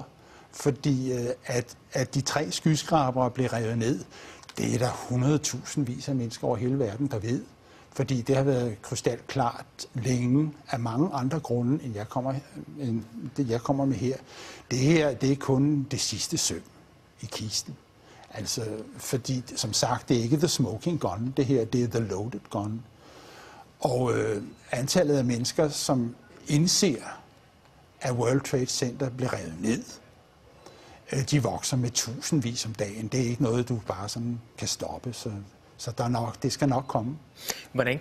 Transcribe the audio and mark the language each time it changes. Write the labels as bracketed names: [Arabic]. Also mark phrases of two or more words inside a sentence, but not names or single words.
[Danish] Fordi at de 3 skyskrabere blev revet ned, det er der 100.000 vis af mennesker over hele verden, der ved. Fordi det har været krystalklart længe af mange andre grunde, end jeg kommer med her. Det her, det er kun det sidste søm i kisten. Altså, fordi, som sagt, det er ikke [English] the smoking gun, [Danish] det her, det er [English] the loaded gun. [Danish] Og antallet af mennesker, som indser, at World Trade Center bliver revet ned, de vokser med tusindvis om dagen. Det er ikke noget, du bare sådan kan stoppe, så det skal nok komme. Hvordan